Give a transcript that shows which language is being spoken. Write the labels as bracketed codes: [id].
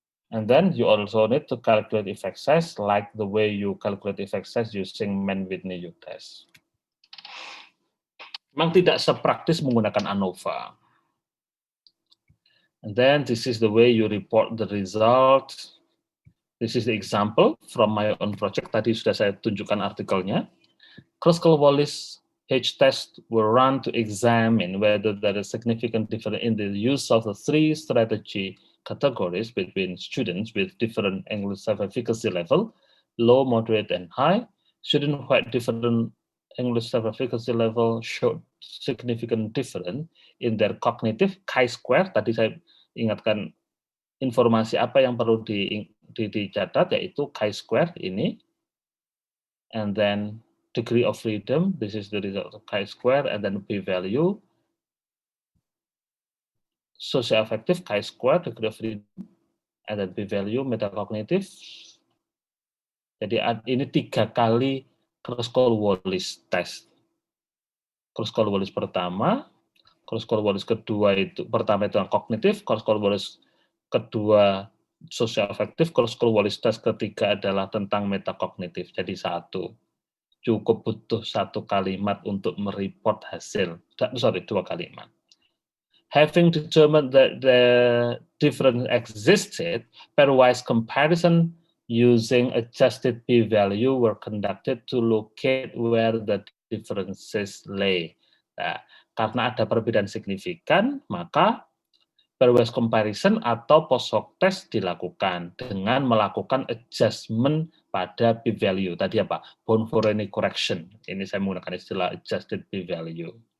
[en] And then you also need to calculate effect size like the way you calculate effect size using Man-Whitney-U test. [id] Memang tidak sepraktis menggunakan ANOVA. [en] And then this is the way you report the result. This is the example from my own project. [id] Tadi sudah saya tunjukkan artikelnya. [en] Kruskal-Wallis H-test were run to examine whether there is significant difference in the use of the 3 strategy categories between students with different English self-efficacy level, low, moderate, and high. Students who had different English self-efficacy level showed significant difference in their cognitive chi-square. [id] Tadi saya ingatkan informasi apa yang perlu dicatat, yaitu chi-square ini. [en] And then degree of freedom, this is the result of chi-square, and then p-value. Socio-affective chi-square, degree of freedom, and then p-value, metacognitive. [id] Jadi ini 3 kali Kruskal-Wallis test. Kruskal-Wallis pertama, Kruskal-Wallis kedua itu, pertama itu yang kognitif, Kruskal-Wallis kedua socio-affective, Kruskal-Wallis test ketiga adalah tentang metakognitif. Jadi 1. Cukup butuh 1 kalimat untuk mereport hasil. 2 kalimat. [en] Having determined that the difference existed, pairwise comparison using adjusted p-value were conducted to locate where the differences lay. [id] Nah, karena ada perbedaan signifikan, maka pairwise comparison atau post hoc test dilakukan dengan melakukan adjustment pada p-value. Tadi apa? [en] Bound for any correction. [id] Ini saya menggunakan istilah adjusted p-value.